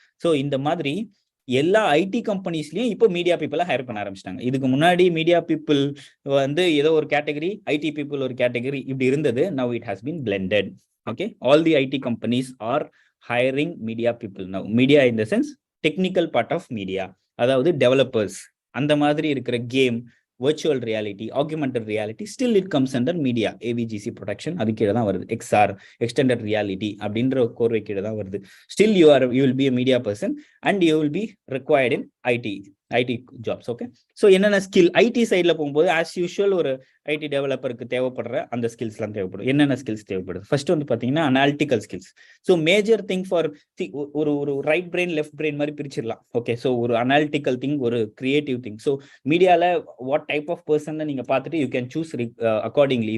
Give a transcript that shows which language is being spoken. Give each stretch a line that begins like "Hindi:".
Tamil: So இந்த மாதிரி எல்லா ஐடி கம்பெனிஸ்லயும் இப்போ மீடியா பீப்புளை ஹையர் பண்ண ஆரம்பிச்சிட்டாங்க. இதுக்கு முன்னாடி மீடியா பீப்புள் வந்து ஏதோ ஒரு கேட்டகரி, ஐடி பீப்புள் ஒரு கேட்டகரி, இப்படி இருந்தது.
English: Now it has been blended.
Tamil: Okay,
English: All the IT companies are hiring media people now. Media in the sense technical part of media,
Tamil: அதாவது டெவலப்பர்ஸ்.
English: அந்த மாதிரி இருக்கிற game, virtual reality, augmented reality, still it comes under media, AVGC production.
Tamil: அது கீழே தான் வருது. XR, extended reality அப்படின்ற கோர்வை கீழே தான் வருது.
English: Still you will be a media person and you will be required in IT jobs.
Tamil: Okay, so என்னென்ன ஸ்கில் ஐடி சைடில் போகும்போது ஆஸ் யூஷுவல் ஒரு ஐடி டெவலப்பருக்கு தேவைப்படுற அந்த ஸ்கில்ஸ்லாம் தேவைப்படும். என்னென்ன ஸ்கில்ஸ் தேவைப்படுது? ஃபர்ஸ்ட் வந்து பார்த்தீங்கன்னா analytical skills. So major thing for ஒரு ரைட் பிரெயின் லெஃப்ட் பிரெயின் மாதிரி பிரிச்சிடலாம். ஓகே, ஸோ ஒரு அனாலிட்டிக்கல் திங், ஒரு கிரியேட்டிவ் திங். ஸோ மீடியாவில் வாட் டைப் ஆஃப் பர்சன் நீங்கள் பார்த்துட்டு
English: You can choose accordingly.